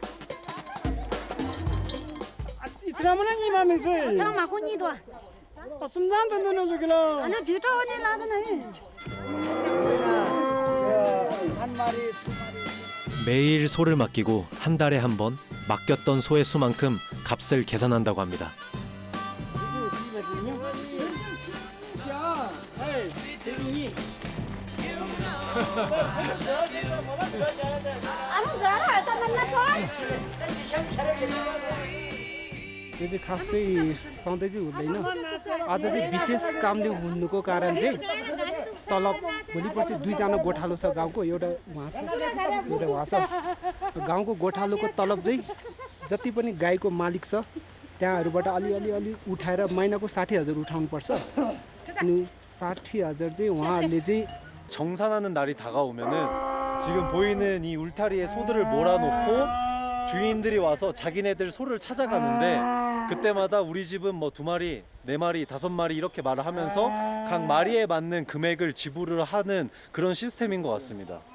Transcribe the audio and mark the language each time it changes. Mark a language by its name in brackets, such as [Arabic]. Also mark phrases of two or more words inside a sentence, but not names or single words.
[Korean] 매일 소를 맡기고 한 달에 한 번 맡겼던 소의 수만큼 값을 계산한다고 합니다. [Nepali] यदि खासै सधैँ चाहिँ हुँदैन आज चाहिँ विशेष कामले हुनुको कारण चाहिँ तलब भोलिपर्छ दुईजना गोठालो छ गाउँको एउटा उहाँ छ गाउँको गोठालोको तलब चाहिँ जति पनि गाईको मालिक छ त्यहाँहरूबाट अलि उठाएर महिनाको 60,000 उठाउनुपर्छ अनि 60,000 चाहिँ उहाँहरूले चाहिँ [Korean] 정산하는 날이 다가오면은 지금 보이는 이 울타리에 소들을 몰아놓고 주인들이 와서 자기네들 소를 찾아가는데, 그때마다 우리 집은 뭐 2마리, 4마리, 5마리 이렇게 말을 하면서 각 마리에 맞는 금액을 지불을 하는 그런 시스템인 것 같습니다.